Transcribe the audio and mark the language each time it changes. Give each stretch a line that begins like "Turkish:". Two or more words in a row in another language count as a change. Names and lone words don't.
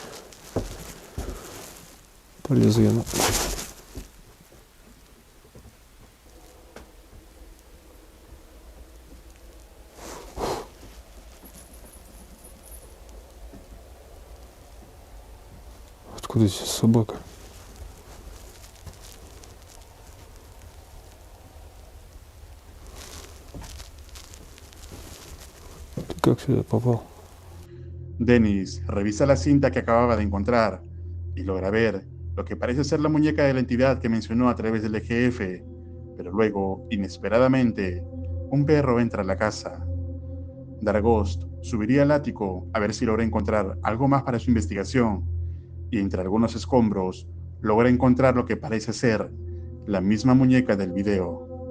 Russian: Полезу я на... Откуда здесь собака? Ты как сюда попал?
Spanish: Dennis revisa la cinta que acababa de encontrar y logra ver lo que parece ser la muñeca de la entidad que mencionó a través del EGF, pero luego, inesperadamente, un perro entra a la casa. Dargost subiría al ático a ver si logra encontrar algo más para su investigación, y entre algunos escombros logra encontrar lo que parece ser la misma muñeca del video.